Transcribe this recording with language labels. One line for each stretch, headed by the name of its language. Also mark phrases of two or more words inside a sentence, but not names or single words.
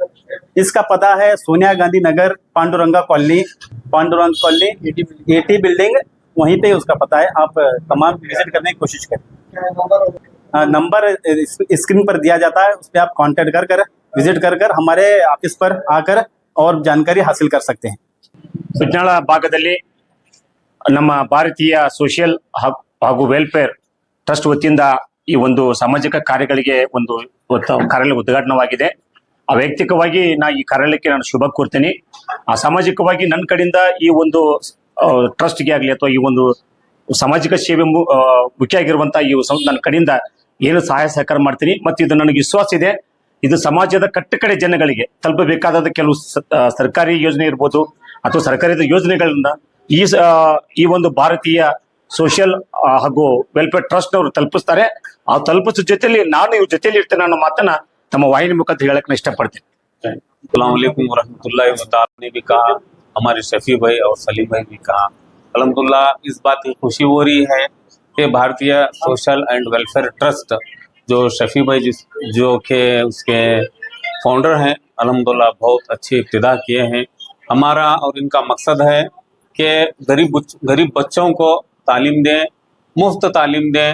Hindi: इसका पता है सोनिया गांधी नगर, पांडुरंगा कॉलोनी, एटी बिल्डिंग, वहीं पे उसका पता है। आप तमाम विजिट करने की कोशिश करें। क्या नंबर होगा? नंबर स्क्रीन पर दिया जाता है, उस पर आप कांटेक्ट कर विजिट कर हमारे ऑफिस पर आकर और जानकारी हासिल कर सकते हैं।
Kannada: ಸುಜ್ನಾಳ ಭಾಗದಲ್ಲಿ ನಮ್ಮ ಭಾರತೀಯ ಸೋಷಿಯಲ್ ಹಾಗೂ ವೆಲ್ಫೇರ್ ಟ್ರಸ್ಟ್ ವತಿಯಿಂದ ಈ ಒಂದು ಸಾಮಾಜಿಕ ಕಾರ್ಯಗಳಿಗೆ ಒಂದು ಕಾರ್ಯಾಲಯ ಉದ್ಘಾಟನವಾಗಿದೆ। ವೈಯಕ್ತಿಕವಾಗಿ ಈ ಕಾರ್ಯಾಲಯಕ್ಕೆ ನಾನು ಶುಭ ಕೋರ್ತೀನಿ। ಸಾಮಾಜಿಕವಾಗಿ ನನ್ನ ಕಡೆಯಿಂದ ಈ ಒಂದು ಟ್ರಸ್ಟ್ಗೆ ಆಗಲಿ ಅಥವಾ ಈ ಒಂದು ಸಾಮಾಜಿಕ ಸೇವೆ ಮುಖ್ಯ ಆಗಿರುವಂತಹ ಈ ನನ್ನ ಕಡೆಯಿಂದ ಏನು ಸಹಾಯ ಸಹಕಾರ ಮಾಡ್ತೀನಿ। ಮತ್ತು ಇದು ನನಗೆ ವಿಶ್ವಾಸ ಇದೆ, ಇದು ಸಮಾಜದ ಕಟ್ಟಕಡೆ ಜನಗಳಿಗೆ ತಲುಪಬೇಕಾದ ಕೆಲವು ಸರ್ಕಾರಿ ಯೋಜನೆ ಇರ್ಬೋದು ಅಥವಾ ಸರ್ಕಾರದ ಯೋಜನೆಗಳನ್ನ ಈ ಒಂದು ಭಾರತೀಯ ಸೋಷಿಯಲ್ ಹಾಗೂ ವೆಲ್ಫೇರ್ ಟ್ರಸ್ಟ್ ಅವರು ತಲುಪಿಸ್ತಾರೆ। ಆ ತಲುಪಿಸೋ ಜೊತೆಲಿ ನಾನು ಇವ್ರ ಜೊತೆಲಿ ಇರ್ತೇನೆ ಅನ್ನೋ ಮಾತನ್ನ तम वाहिनी मुखातिर ಹೇಳಕ್ಕೆ ಇಷ್ಟಪಡ್ತೀನಿ।
Arabic: السلام عليكم ورحمة الله
Hindi: व तआला ने भी कहा, हमारे शफी भाई और सलीम भाई भी कहा। अल्हम्दुलिल्लाह इस बात की खुशी हो रही है कि भारतीय सोशल एंड वेलफेयर ट्रस्ट जो शफी भाई जो के उसके फाउंडर हैं, अल्हम्दुलिल्लाह बहुत अच्छी इब्तिदा किए हैं। हमारा और इनका मकसद है कि गरीब बच्चों को तालीम दें, मुफ्त तालीम दें।